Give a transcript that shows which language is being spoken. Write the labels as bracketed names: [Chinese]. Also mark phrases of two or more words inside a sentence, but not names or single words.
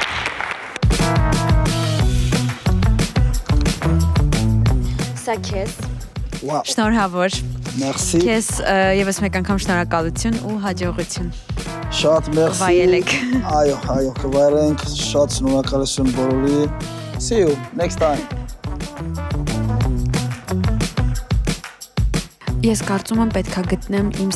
[Armenian] Սա քեզ։ Շնորհավոր։ Merci։ Քեզ եւս մեկ անգամ շնորհակալություն ու հաջողություն։ Շատ merci։ Վայելեք։ Այո, կվայելենք, շատ շնորհակալություն բոլորին։ [English] See you next time։ [Armenian] Ես կարծում եմ պետքա գտնեմ իմ